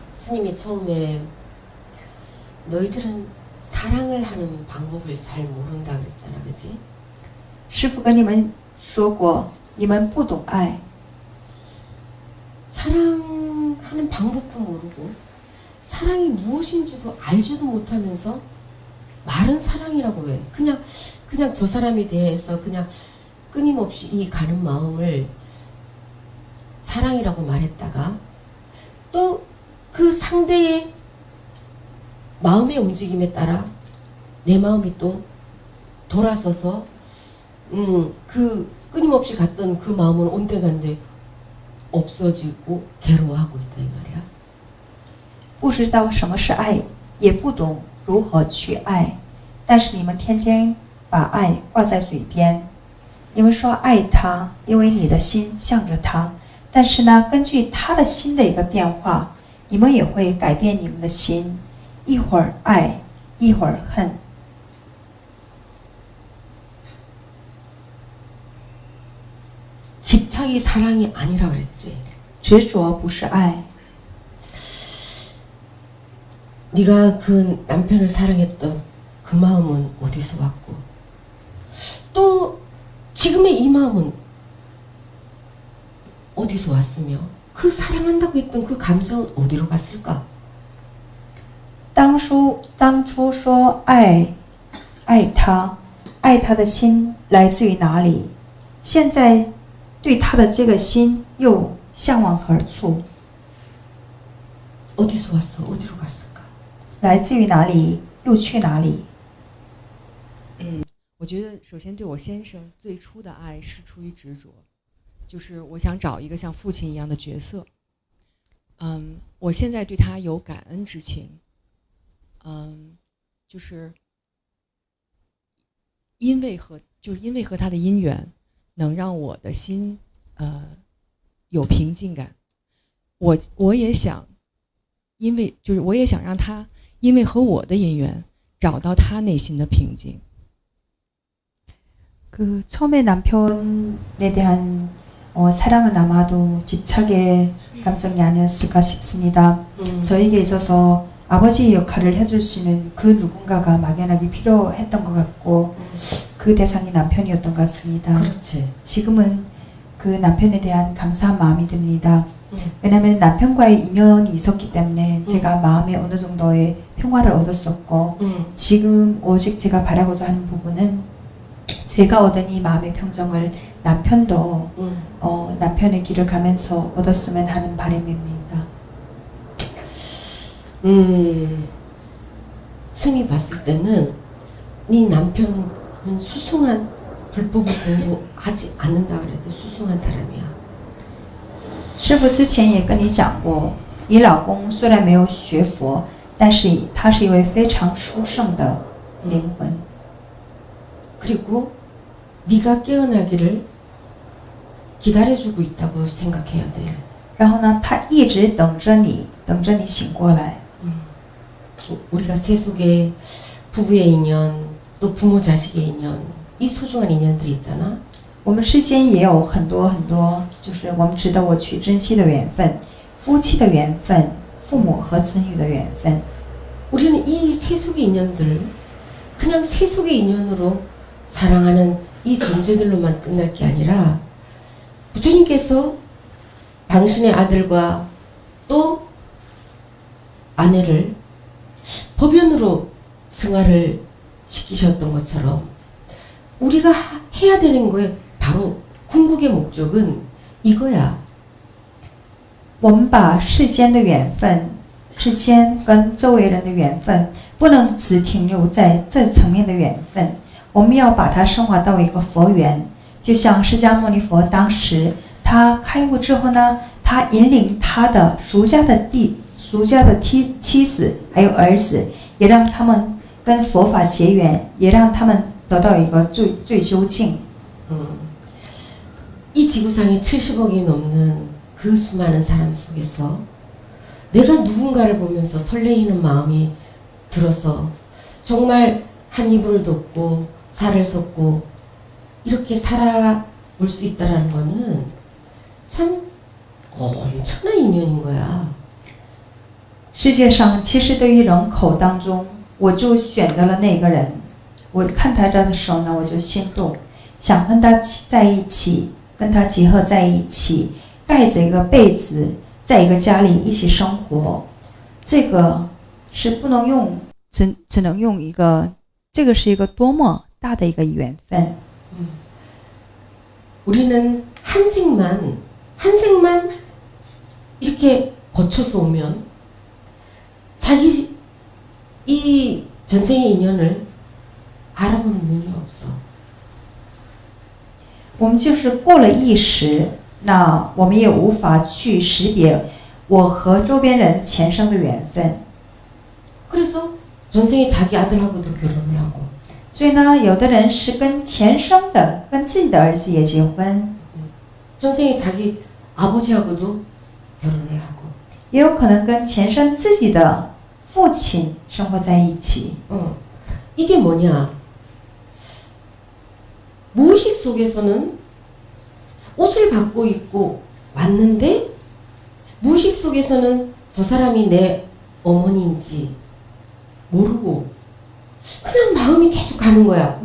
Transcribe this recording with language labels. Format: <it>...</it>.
<ko>스님이 처음에 너희들은 사랑을 하는 방법을 잘 모른다 그랬잖아, 그지?</ko> <zh>师父跟你们说过，你们不懂爱，</zh> <ko>사랑하는 방법도 모르고 사랑이 무엇인지도 알지도 못하면서 말은 사랑이라고 해. 그냥 저 사람에 대해서 그냥 끊임없이 이 가는 마음을 사랑이라고 말했다가 또 그 상대의 마음의 움직임에 따라 내 마음이 또 돌아서서 그 끊임없이 갔던 그 마음은 온데간데 없어지고 괴로워하고 있다 이 말이야.</ko> <zh>不知道什么是爱，也不懂如何去爱，但是你们天天把爱挂在嘴边，你们说爱他，因为你的心向着他，但是呢，根据他的心的一个变化，你们也会改变你们的心，一会儿爱，一会儿恨。</zh> <ko>집착이 사랑이 아니라 그랬지.</ko> <zh>执着不是爱。</zh> <ko>네가 그 남편을 사랑했던 그 마음은 어디서 왔고 또 지금의 이 마음은 어디서 왔으며 그 사랑한다고 했던 그 감정은 어디로 갔을까?</ko> <zh>当初说爱他，爱他的心来自于哪里？现在对他的这个心又向往何处？</zh> <ko>어디서 왔어? 어디로 갔을까?</ko> <zh>来自于哪里？又去哪里？我觉得首先对我先生最初的爱是出于执着，就是我想找一个像父亲一样的角色。我现在对他有感恩之情，就是因为和他的姻缘，能让我的心有平静感。我也想，我也想让他因为和我的姻缘找到他内心的平静。</zh> <ko>그 처음에 남편에 대한 사랑은 아마도 집착의 감정이 아니었을까 싶습니다. 저에게 있어서 아버지의 역할을 해줄 수 있는 그 누군가가 막연하게 필요했던 것 같고 그 대상이 남편이었던 것 같습니다. 그렇지. 지금은 그 남편에 대한 감사한 마음이 듭니다. 왜냐하면 남편과의 인연이 있었기 때문에 제가 마음에 어느 정도의 평화를 얻었었고 지금 오직 제가 바라고자 하는 부분은 제가 얻은 이 마음의 평정을 남편도 남편의 길을 가면서 얻었으면 하는 바람입니다. 스님이 봤을 때는 네 남편은 수승한 불법을 공부하지 않는다 그래도 수승한 사람이야.</ko> <zh>师父之前也跟你讲过，你老公虽然没有学佛，但是他是一位非常殊胜的灵魂。</zh> <ko>그리고 네가 깨어나기를 기다려주고 있다고 생각해야 돼.</ko> <zh>然后呢，他一直等着你醒过来。</zh> <ko>우리가 세속에 부부의 인연, 또 부모 자식의 인연, 이 소중한 인연들이 있잖아.</ko> <zh>我们世间也有很多，就是我们值得我去珍惜的缘分，夫妻的缘分，父母和子女的缘分。</zh> <ko>우리는 이 세속의 인연들 그냥 세속의 인연으로 사랑하는 이 존재들로만 끝날 게 아니라 부처님께서 당신의 아들과 또 아내를 법연으로 승화를 시키셨던 것처럼 우리가 해야 되는 거에 바로 궁극의 목적은 이거야.</ko> <zh>我们把世间的缘分，世间跟周围人的缘分，不能只停留在这层面的缘分，我们要把它升华到一个佛缘。就像释迦牟尼佛当时他开悟之后呢，他引领他的俗家的妻子还有儿子，也让他们跟佛法结缘，也让他们得到一个最究竟。</zh> <ko>이 지구상에 70억이 넘는 그 수많은 사람 속에서 내가 누군가를 보면서 설레이는 마음이 들어서 정말 한 이불을 덮고 살을 섞고 이렇게 살아올 수 있다라는 거는 참 엄청난 인연인 거야.</ko> <zh>世界上其实对于人口当中，我就选择了那个人。我看他这的时候呢，我就心动，想跟他在一起，跟他结合在一起，盖着一个被子，在一个家里一起生活。这个是不能用，只能用一个，这个是一个多么大的一个缘分。</zh> <ko>우리는 한 생만 이렇게 거쳐서 오면 자기 이 전생의 인연을 알아보는 눈이 없어.</ko> <zh>我们就是过了一时，那我们也无法去识别我和周边人前生的缘分。</zh> <ko>그래서 전생에 자기 아들하고도 결혼을 하고</ko> <zh>所以呢，有的人是跟前生的、跟自己的儿子也结婚，</zh> <ko>전생에 자기 아버지하고도 결혼을 하고</ko> <zh>也有可能跟前生自己的父亲生活在一起。</zh> <ko>이게 뭐냐? 무의식 속에서는 옷을 받고 입고 왔는데 무의식 속에서는 저 사람이 내 어머니인지 모르고 그냥 마음이 계속 가는 거야.</ko>